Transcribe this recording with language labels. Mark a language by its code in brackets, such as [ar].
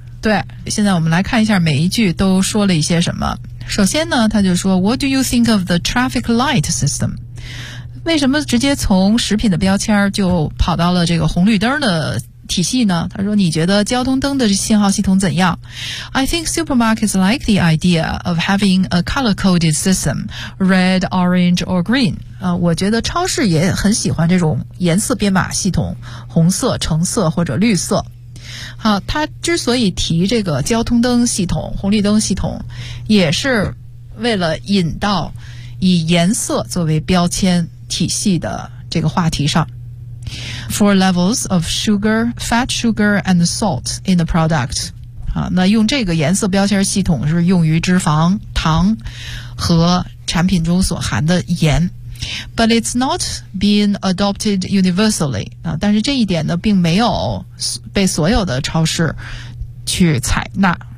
[zh] 对，现在我们来看一下每一句都说了一些什么。首先呢，他就说 [en] What do you think of the traffic light system? [zh] 为什么直接从食品的标签就跑到了这个红绿灯的体系呢？他说你觉得交通灯的信号系统怎样？ [en] I think supermarkets like the idea of having a color-coded system, red, orange or green. [zh] 我觉得超市也很喜欢这种颜色编码系统，红色、橙色或者绿色。好，他之所以提这个交通灯系统、红绿灯系统，也是为了引到以颜色作为标签体系的这个话题上。 [en] for levels of sugar, fat sugar and salt in the product. [zh] 那用这个颜色标签系统是用于脂肪、糖和产品中所含的盐。 [en] But it's not being adopted universally. [zh] 但是这一点呢并没有被所有的超市去采纳。